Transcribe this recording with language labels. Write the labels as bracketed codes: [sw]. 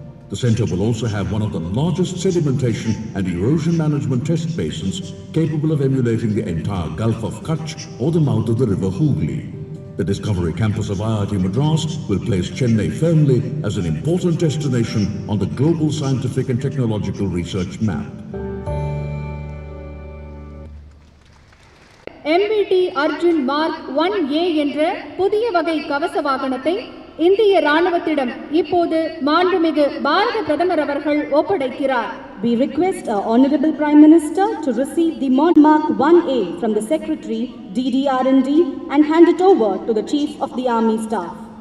[en] The center will also have one of the largest sedimentation and erosion management test basins capable of emulating the entire Gulf of Kutch or the mouth of the river Hooghly. The Discovery Campus of IIT Madras will place Chennai firmly as an important destination on the global scientific and technological research map. [ta] MVT Arjun mark 1A என்ற புதிய வகை கவச வாகனத்தை இந்திய ராணுவத்திடம் இப்போது மாண்புமிகு பாரத பிரதமர் அவர்கள் ஒப்படைக்கிறார். [en] We request our Honorable Prime Minister to receive the Mark 1A from the Secretary, DDR&D, and hand it over to the Chief of the Army Staff.